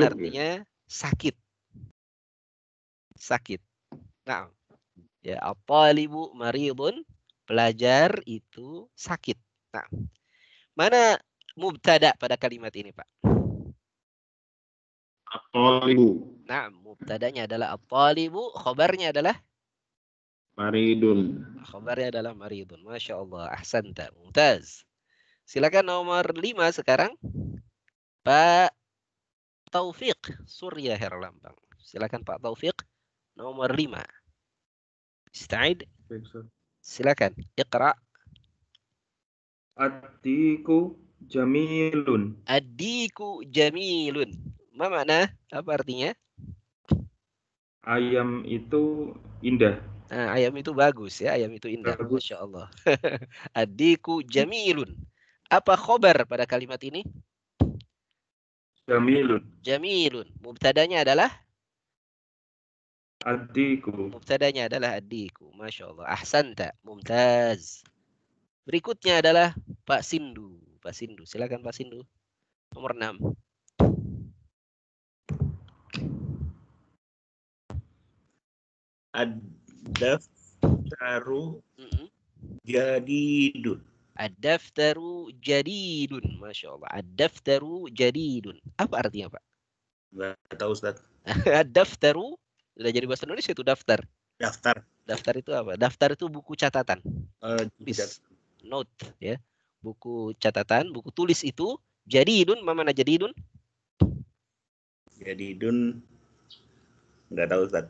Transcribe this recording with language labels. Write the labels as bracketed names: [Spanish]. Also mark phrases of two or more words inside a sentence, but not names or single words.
[Indonesian] artinya sakit. Sakit. Nah, ya, [Arabic] الطالب مريض, [Indonesian] pelajar itu sakit. Nah, mana mubtada pada kalimat ini, Pak? At-talibu Nah, mubtadanya adalah at-talibu, khabarnya adalah maridun. khabarnya adalah maridun. [Arabic] ما شاء الله، أحسنت، ممتاز. [Indonesian] Silakan nomor 5 sekarang. Pak Taufik Surya Herlambang. Silakan Pak Taufik, nomor 5. Ista'id. Silakan, iqra. [Arabic] الديك جميل. الديك جميل. ما معنى? [Indonesian] Apa artinya? Ayam itu indah. Nah, ayam itu bagus ya, ayam itu indah. Bagus. [Arabic] ما شاء الله. الديك جميل. [Indonesian] Apa khobar pada kalimat ini? Jamilun. Jamilun. Mubtadanya adalah? Addiku. Mubtadanya adalah addiku. [Arabic] ما شاء الله. أحسنت. ممتاز. [Indonesian] Berikutnya adalah Pak Sindu. Pak Sindu. Silakan Pak Sindu. Nomor 6. [Arabic] الدفتر جديد. الدفتر جديد. ما شاء الله. الدفتر جديد. [Indonesian] Apa artinya, Pak? Nggak tahu, Ustaz. Ad-daftaru. Sudah jadi bahasa Indonesia itu daftar. Daftar. Daftar itu apa? Daftar itu buku catatan. Tulis. Note ya. Buku catatan, buku tulis itu jadidun. Mana jadidun? Jadidun. Nggak tahu, Ustaz.